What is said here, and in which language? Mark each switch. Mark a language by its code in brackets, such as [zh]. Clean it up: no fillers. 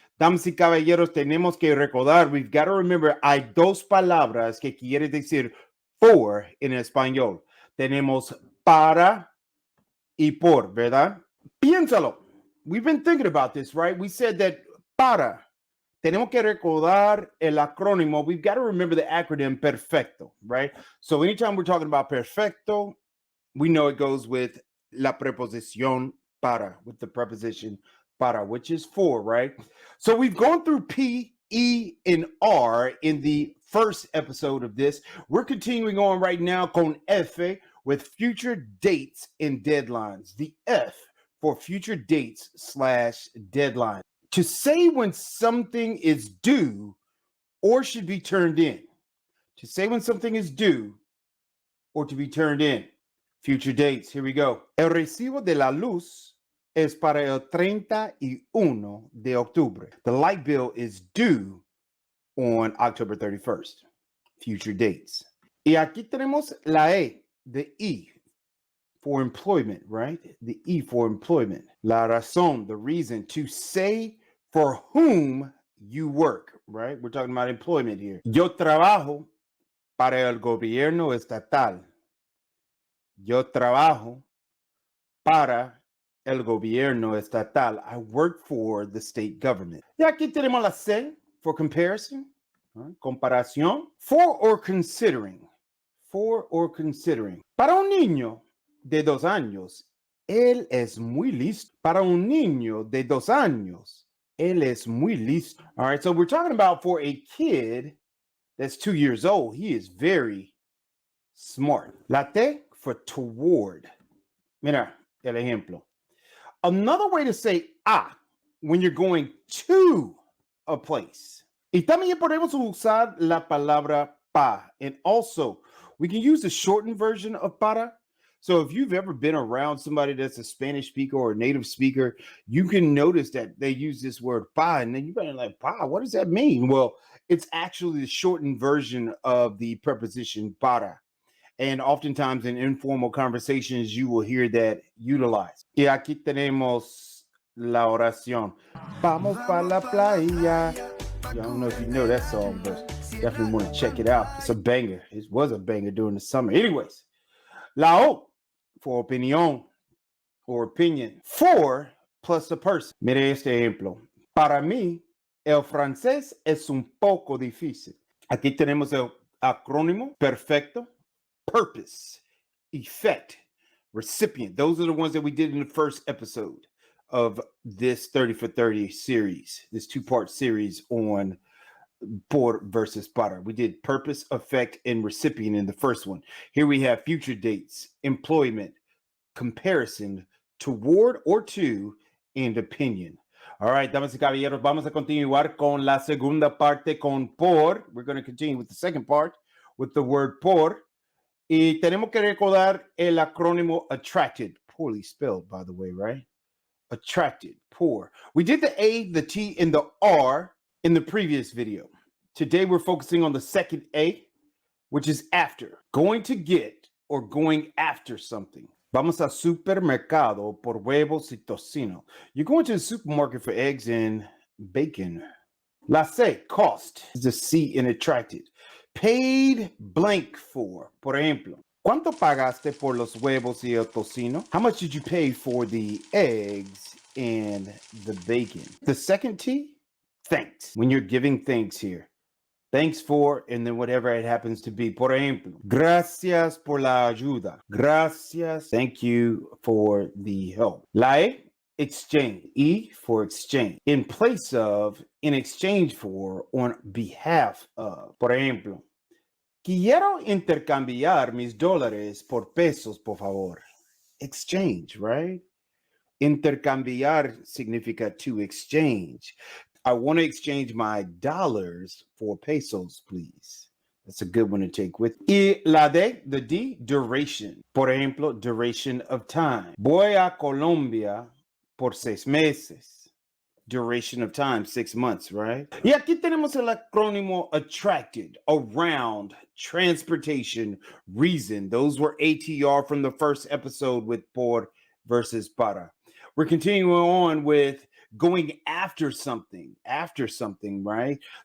[es] Damas y caballeros, tenemos que recordar, [en] we've got to remember, [es] hay dos palabras que quiere decir for en español. Tenemos para y por, ¿verdad? Piénsalo. [en] We've been thinking about this, right? We said that para, [es] tenemos que recordar el acrónimo. [en] We've got to remember the acronym perfecto, right? So anytime we're talking about perfecto, we know it goes with [es] la preposición para, [en] with the preposition para, which is for, right? So we've gone through P, E, and R in the first episode of this. We're continuing on right now con F with future dates and deadlines. The F for future dates / deadline. To say when something is due or should be turned in. To say when something is due or to be turned in. Future dates. Here we go. [es] El recibo de la luz es para el 31 de octubre. [en] The light bill is due on October 31st. Future dates. [es] Y aquí tenemos la E, [en] the E for employment, right? The E for employment. [es] La razón, [en] the reason, to say for whom you work, right? We're talking about employment here. [es] Yo trabajo para el gobierno estatal. Yo trabajo para el gobierno estatal. [en] I work for the state government. [es] Y aquí tenemos la C [en] for comparison, right? Comparación. For or considering. For or considering. [es] Para un niño de 2 años, él es muy listo. Para un niño de 2 años, él es muy listo. [en] All right, so we're talking about for a kid that's 2 years old. He is very smart. La T for toward. [es] Mira el ejemplo. [en] Another way to say a when you're going to a place. [es] Y también podemos usar la palabra pa. [en] And also, we can use the shortened version of para. So if you've ever been around somebody that's a Spanish speaker or a native speaker, you can notice that they use this word pa. And then you're going like, pa, what does that mean? Well, it's actually the shortened version of the preposition para. And oftentimes in informal conversations, you will hear that utilized. [es] Y aquí tenemos la oración. Vamos para la playa. [en] I don't know if you know that song, but definitely want to check it out. It's a banger. It was a banger during the summer. Anyways, la O for opinión or opinion. For plus a person. [es] Mire este ejemplo. Para mí, el francés es un poco difícil. Aquí tenemos el acrónimo perfecto. [en] Purpose, effect, recipient. Those are the ones that we did in the first episode of this 30 for 30 series, this 2-part series on por versus para. We did purpose, effect, and recipient in the first one. Here we have future dates, employment, comparison, toward or to, and opinion. All right, [es] damas y caballeros, vamos a continuar con la segunda parte con por. [en] We're going to continue with the second part with the word por. [es] Y tenemos que recordar el acrónimo [en] attracted, poorly spelled, by the way, right? Attracted, poor. We did the A, the T, and the R in the previous video. Today, we're focusing on the second A, which is after. Going to get or going after something. [es] Vamos al supermercado por huevos y tocino. [en] You're going to the supermarket for eggs and bacon. La C, cost, is the C in attracted. Paid blank for. [es] Por ejemplo, ¿cuánto pagaste por los huevos y el tocino? [en] How much did you pay for the eggs and the bacon? The second T, thanks. When you're giving thanks here. Thanks for, and then whatever it happens to be. [es] Por ejemplo, gracias por la ayuda. [en] Gracias. Thank you for the help. La E, exchange. E for exchange. In place of, in exchange for, on behalf of. [es] Por ejemplo, quiero intercambiar mis dólares por pesos, por favor. [en] Exchange, right? [es] Intercambiar significa [en] to exchange. I want to exchange my dollars for pesos, please. That's a good one to take with. Y la D, the D, duration. [es] Por ejemplo, [en] duration of time. [es] Voy a Colombia por 6 meses. [en] Duration of time, 6 months, right? [es] Y aquí tenemos el acrónimo [en] attracted, around, transportation, reason. Those were ATR from the first episode with por versus para. We're continuing on with going after something, right?